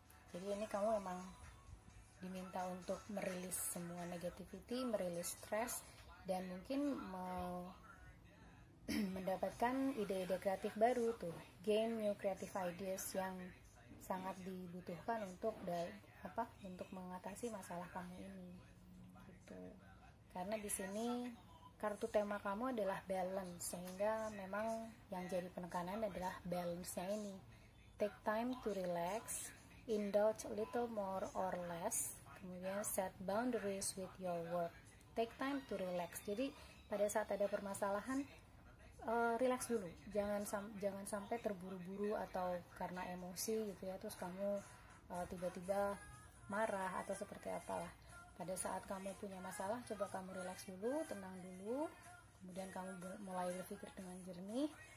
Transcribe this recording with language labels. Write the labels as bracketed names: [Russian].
[Indonesian] Jadi ini kamu emang diminta untuk merilis semua negativity, merilis stres, dan mungkin mendapatkan ide-ide kreatif baru tuh, [English] gain new creative ideas [Indonesian] yang sangat dibutuhkan untuk mengatasi masalah kamu ini gitu. Karena di sini kartu tema kamu adalah balance, sehingga memang yang jadi penekanan adalah balance-nya ini. [English] Take time to relax, indulge a little more or less, kemudian set boundaries with your work. Take time to relax. [Indonesian] Jadi pada saat ada permasalahan, relax dulu, jangan sampai terburu-buru atau karena emosi gitu ya, terus kamu tiba-tiba marah atau seperti apalah. Pada saat kamu punya masalah, coba kamu relax dulu, tenang dulu, kemudian kamu mulai berpikir dengan jernih.